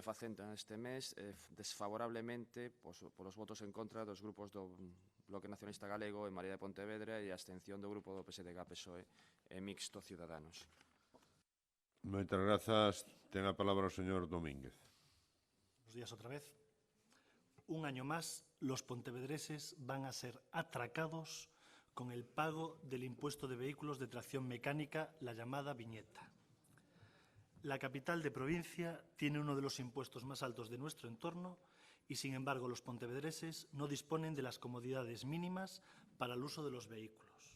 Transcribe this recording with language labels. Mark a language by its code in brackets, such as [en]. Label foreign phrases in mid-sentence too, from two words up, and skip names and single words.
[gl] Facenda este mes desfavorablemente polos votos en contra dos grupos do Bloque Nacionalista Galego e María de Pontevedra e a abstención do grupo do PSDG-PSOE e Mixto Ciudadanos. Moitas grazas. Ten a palabra o señor Domínguez. [es] Buenos días [gl] outra vez. [es] Un año más, los pontevedreses van a ser atracados con el pago del impuesto de vehículos de tracción mecánica, la llamada viñeta. La capital de provincia tiene uno de los impuestos más altos de nuestro entorno y, sin embargo, los pontevedreses no disponen de las comodidades mínimas para el uso de los vehículos.